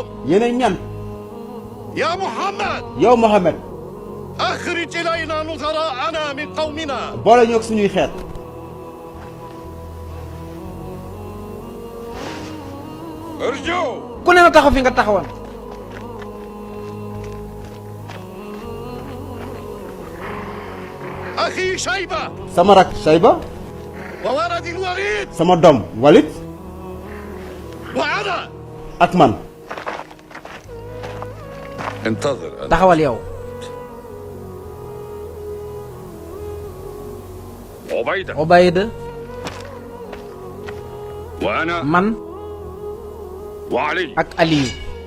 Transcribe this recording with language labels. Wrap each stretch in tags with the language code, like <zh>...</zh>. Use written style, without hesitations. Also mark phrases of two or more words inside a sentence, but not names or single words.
<wo>yéenay ñan.</wo> <ar>يا محمد</ar> <wo>yow Mohamed.</wo> <ar>أخرج إلينا نظراءنا من قومنا.</ar> <wo>boole ñoog suñuy xeet.</wo> <ar>ارجعوا.</ar> <wo>ku ne na taxaw fi nga taxawoon.</wo> <ar>أخي شيبة</ar> <wo>sama rak Shayba.</wo> <ar>وولد الوليد</ar> <wo>sama doom Walid.</wo> <ar>وأنا.</ar> <wo>ak man.</wo> <ar>انتظر أنت.</ar> <wo>taxawal yow.</wo> <ar>عبيدة.</ar> <wo>Ubayda</wo> <ar>وأنا</ar> <wo>man</wo> <ar>وعلي.</ar> <wo>ak Aliyu.</wo>